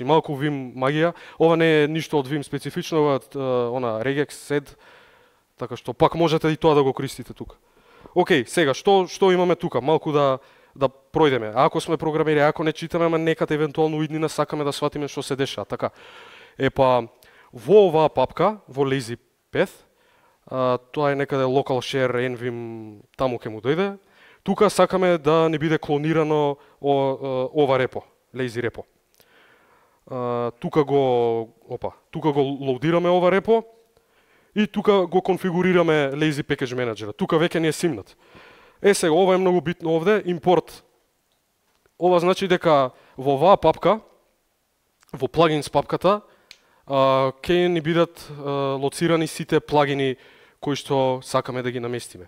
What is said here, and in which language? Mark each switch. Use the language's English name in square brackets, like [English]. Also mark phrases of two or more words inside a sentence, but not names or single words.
[Macedonian] Малку vim магија. Ова не е ништо од vim специфично, ова она [English] regex sed, [Macedonian] така што пак можете и тоа да го користите тука. Океј, сега што имаме тука? Малку да пројдеме. Ако сме програмери, ако не читаме, ама некад евентуално иднина сакаме да сватиме што се деша, така. Епа во оваа папка, во [English] lazy path, [Macedonian] тоа е некаде [English] local share nvim, [Macedonian] таму ќе му дојде. Тука сакаме да не биде клонирано ова репо, lazy репо. Тука го лоудираме ова репо и тука го конфигурираме [English] lazy package manager. [Macedonian] Тука веќе не е симнат. Сега, ова е многу битно овде, импорт. Ова значи дека во оваа папка, во plugins папката, ќе ни бидат лоцирани сите плагини кои што сакаме да ги наместиме.